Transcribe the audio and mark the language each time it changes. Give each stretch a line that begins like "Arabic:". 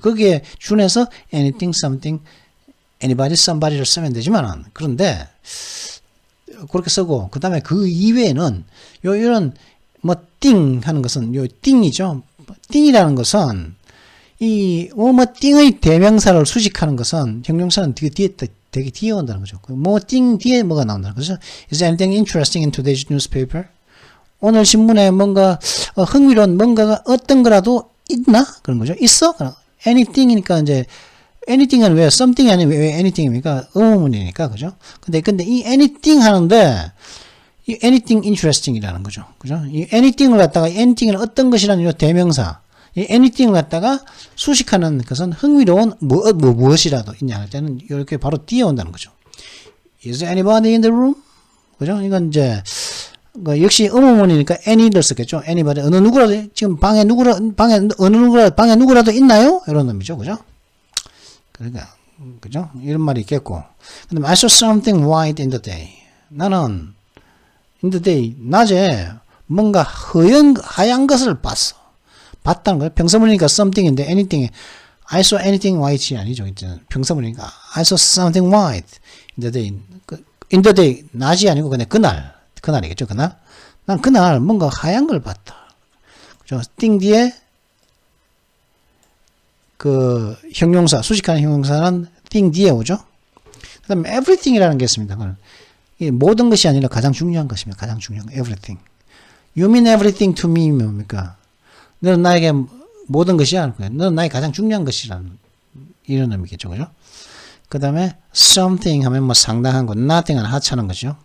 Korean: 거기에 준해서 anything, something, anybody, somebody를 쓰면 되지만 그런데 그렇게 쓰고 그 다음에 그 이외에는 이런 뭐 띵 하는 것은 요 띵이죠. 띵이라는 것은 이 뭐 띵의 대명사를 수식하는 것은 형용사는 되게 뒤에 온다는 거죠. 뭐 띵 뒤에 뭐가 나온다는 거죠.
English: Is anything interesting in today's newspaper?
Korean: 오늘 신문에 뭔가 흥미로운 뭔가가 어떤 거라도 있나? 그런 거죠. 있어? anything이니까 이제 anything은 왜 something이 아니면 왜 anything입니까? 의문이니까 그죠? 근데 이 anything 하는데 이 anything interesting이라는 거죠. 그죠? 이 anything을 갖다가 anything은 어떤 것이라는 이 대명사 이 anything을 갖다가 수식하는 것은 흥미로운 무엇이라도 있냐 할 때는 이렇게 바로 뛰어온다는 거죠.
English: Is there anybody in the room?
Korean: 그죠? 이건 이제 역시 의문문이니까 any를 썼겠죠. anybody 어느 누구라도 지금 방에 어느 누구라도 있나요? 이런 의미죠. 그죠? 그러니까 그죠? 이런 말이 있겠고. 근데
English: I saw something white in the day.
Korean: 나는
English: in the day
Korean: 낮에 뭔가 하얀 것을 봤다는 거예요. 평서문이니까 something인데 anything
English: I saw anything white
Korean: 이 아니죠. 평서문이니까
English: I saw something white in the day. in the day
Korean: 낮이 아니고 그냥 그날이겠죠. 그날. 난 그날 뭔가 하얀 걸 봤다. 그죠? 띵 뒤에 그 형용사, 수식하는 형용사는 띵 뒤에 오죠. 그 다음에 everything이라는 게 있습니다. 이 모든 것이 아니라 가장 중요한 것입니다. 가장 중요한 거. everything.
English: You mean everything to me
Korean: 뭡니까? 너는 나에게 모든 것이야. 너는 나에게 가장 중요한 것이라는 이런 의미겠죠. 그죠? 그 다음에 something 하면 뭐 상당한 거, nothing은 하찮은 거죠.